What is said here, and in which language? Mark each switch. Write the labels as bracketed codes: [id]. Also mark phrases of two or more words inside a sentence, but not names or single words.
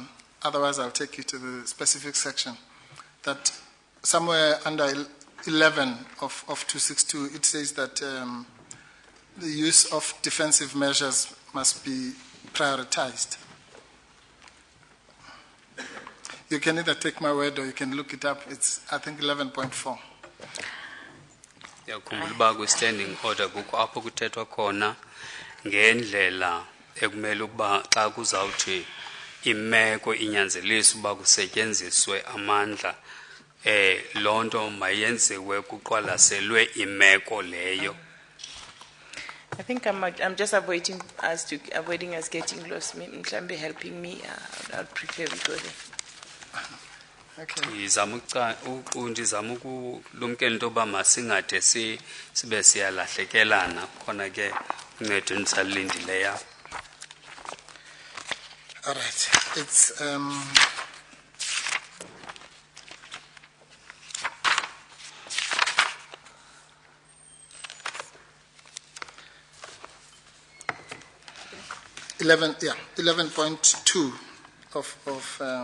[en] Otherwise, I'll take you to the specific section. That somewhere under 11 of 262, it says that the use of defensive measures must be prioritized. You can either take my word or you can look it up. It's, I think, 11.4. [xh] Yakhumbula uba kwi-standing order kukho apho kuthethwa khona ngendlela ekumele ukuba xa kuzawuthi imeko inyanzelise uba kusetyenziswe amandla loo nto mayenziwe kuqwalaselwe imeko leyo. [en] I think I'm just avoiding us getting lost. Mhlambe helping me. I'll prefer we go there. [xh] Ndizama ukulumkela into yoba masingade sibe siyalahlekelana khona ke uncedo endisalilindileyo. [en] All right. It's 11.2 of